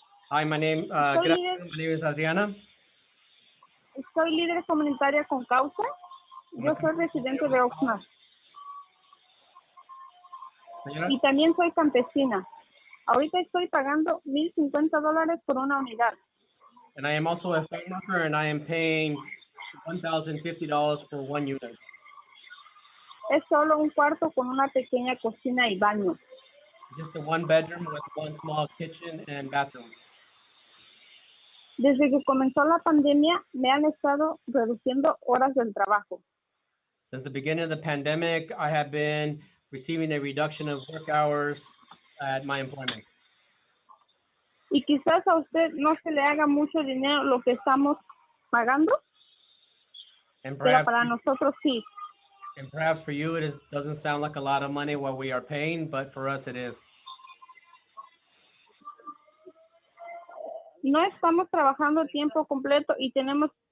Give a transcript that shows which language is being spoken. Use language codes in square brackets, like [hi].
[en] Hi, my name is Adriana. [es] Soy líder comunitaria con Causa. Yo soy residente de Oxnard. Señora. Y también soy campesina. Ahorita estoy pagando $1,050 por una unidad. [en] And I am also a farm worker, and I am paying $1,050 for one unit. [es] Es solo un cuarto con una pequeña cocina y baño. [en] Just a one bedroom with one small kitchen and bathroom. [es] Desde que comenzó la pandemia, me han estado reduciendo horas del trabajo. [en] Since the beginning of the pandemic, I have been receiving a reduction of work hours at my employment. [es] Y quizás a usted no se le haga mucho dinero lo que estamos pagando, pero para nosotros sí. [en] And perhaps for you, doesn't sound like a lot of money what we are paying, but for us it is. [es] No estamos trabajando tiempo completo y tenemos